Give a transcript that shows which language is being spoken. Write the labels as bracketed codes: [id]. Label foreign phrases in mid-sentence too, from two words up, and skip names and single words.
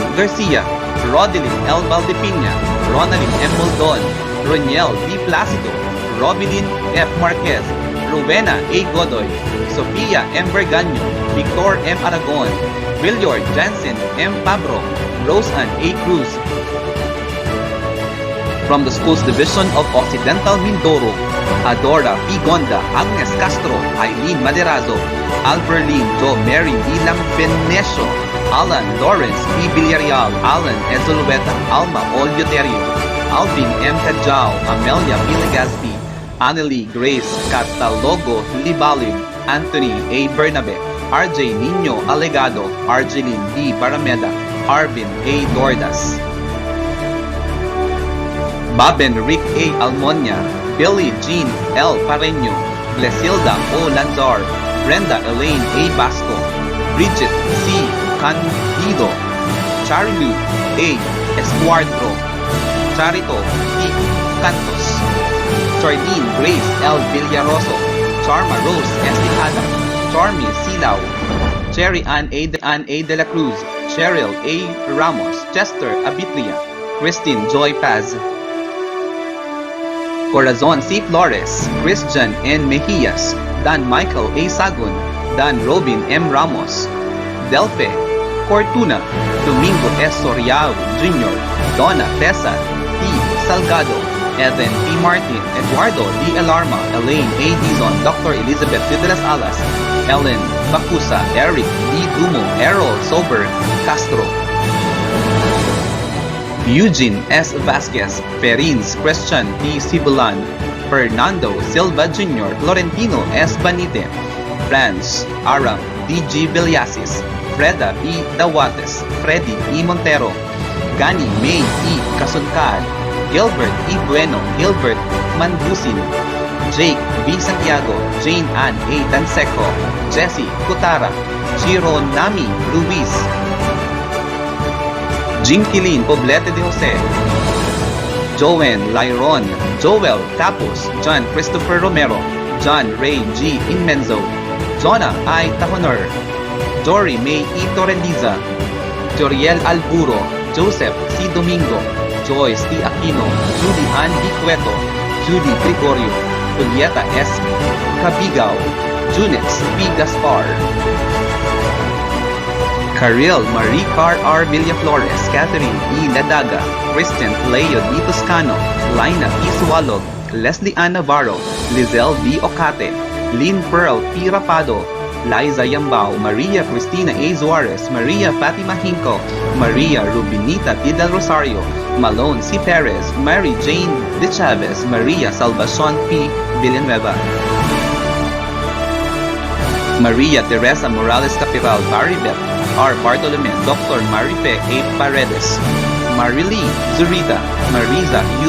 [en] Garcia, Rodelyn L. Valdepina, Ronaldin M. Moldon, Roniel D. Placido, Robilyn F. Marquez, Rowena A. Godoy, Sofia M. Berganyo, Victor M. Aragon, Willard Jansen M. Pabro, Roseanne A. Cruz. From the Schools Division of Occidental Mindoro, Adora P. Gonda, Agnes Castro, Eileen Maderazo, Alberlin Jo Mary D. Lampenesio, Alan Lawrence P. Villarreal, Alan Ezolueta, Alma Olioterio, Alvin M. Cajao, Amelia P. Legazpi, Annelie Grace Catalogo Libalib, Anthony A. Bernabe, RJ Nino Alegado, Argeline D. Barameda, Arvin A. Dordas, Baben Rick A. Almonia, Billy Jean L. Pareño, Glesilda O. Lanzar, Brenda Elaine A. Basco, Bridget C. Candido, Charilu A. Escuadro, Charito T. Cantos, Charlene Grace L. Villaroso, Charma Rose Estijada, Charmy Silao, Cherry Ann A. De La Cruz, Cheryl A. Ramos, Chester Abitria, Christine Joy Paz, Corazon C. Flores, Christian N. Mejias, Dan Michael A. Sagun, Dan Robin M. Ramos, Delpe Cortuna, Domingo S. Soriao Jr., Donna Tessa T. Salgado, Evan P. Martin, Eduardo D. Alarma, Elaine A. Dizon, Dr. Elizabeth de las Alas, Ellen Bacusa, Eric D. Dumo, Errol Sober Castro, Eugene S. Vasquez, Perins Christian T. Sibulan, Fernando Silva Jr., Florentino S. Banite, Franz Aram D. G. Villasis, Freda E. Dawates, Freddy E. Montero, Gani May E. Kasunkad, Gilbert E. Bueno, Gilbert Mandusin, Jake B. Santiago, Jane Ann A. Danseco, Jessie Kutara, Chiro Nami Luis, Jinquilin Poblete de Jose, Joen Lyron, Joel Tapos, John Christopher Romero, John Ray G. Inmenzo, Jonah I. Tahonor, Dory May E. Torreliza, Joriel Alburo, Joseph C. Domingo, Joyce T. Aquino, Judy Ann D. Cueto, Judy Gregorio, Julieta S. Cabigao, Junix P. Gaspar, Caril Marie Car R. Villaflores, Catherine E. Ladaga, Kristen Leo D. Toscano, Lina P. Sualog, Leslie Ann Navarro, Lizelle B. Ocate, Lynn Pearl P. Rapado, Liza Yambao, Maria Cristina A. Zuarez, Maria Fatima Hinco, Maria Rubinita T. Del Rosario, Malone C. Perez, Mary Jane De Chavez, Maria Salvacion P. Villanueva, Maria Teresa Morales Capiral, Maribeth R. Bartolome, Dr. Marife A. Paredes, Marily Zurita, Mariza U.